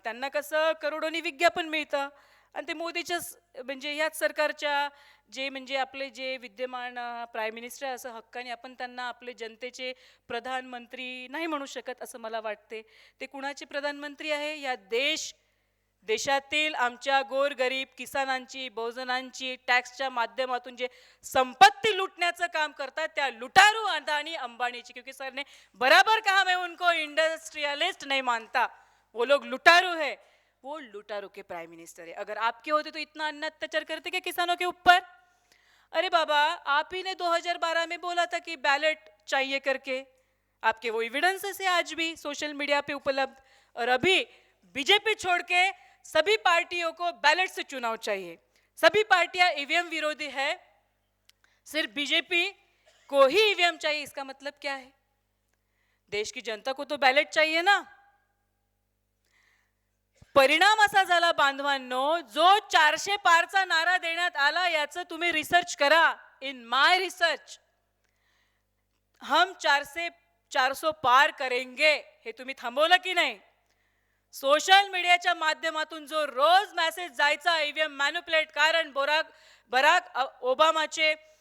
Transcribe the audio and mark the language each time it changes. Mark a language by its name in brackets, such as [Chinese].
[Marathi] त्यांना कसं करोडोनी विज्ञापन मिळतं, आणि ते मोदीच्या म्हणजे ह्याच सरकारच्या जे म्हणजे आपले जे विद्यमान प्राईम मिनिस्टर, असं हक्काने आपण त्यांना आपले जनतेचे प्रधानमंत्री नाही म्हणू शकत असं मला वाटते. ते कुणाचे प्रधानमंत्री आहे? या देशातील आमच्या गोरगरीब किसानांची, बहुजनांची टॅक्सच्या माध्यमातून जे संपत्ती लुटण्याचं काम करतात त्या लुटारू अदानी अंबानीची. [Hindi] क्योंकि सर ने बराबर कहा, मैं उनको इंडस्ट्रियलिस्ट नहीं मानता, वो लोग लुटारू है. वो लुटारू के प्राइम मिनिस्टर है. अगर आपके होते तो इतना अन्य अत्याचार करते क्या किसानों के ऊपर? अरे बाबा, आप ही ने 2012 में बोला था कि बैलेट चाहिए करके. आपके वो एविडेंसेस है आज भी सोशल मीडिया पे उपलब्ध. और अभी बीजेपी छोड़ के सभी पार्टियों को बैलेट से चुनाव चाहिए. सभी पार्टियां ईवीएम विरोधी है, सिर्फ बीजेपी को ही ईवीएम चाहिए. इसका मतलब क्या है? देश की जनता को तो बैलेट चाहिए ना. [Marathi] परिणाम असा झाला बांधवांनो, जो 400 पारचा नारा देण्यात आला याचं तुम्ही रिसर्च करा. [English] in my research [Hindi] हम 400 पार करेंगे [Marathi] हे तुम्ही थांबवलं की नाही? सोशल मीडियाच्या माध्यमातून जो रोज मेसेज जायचा ईव्हीएम मॅन्युप्युलेट, कारण बराक ओबामाचे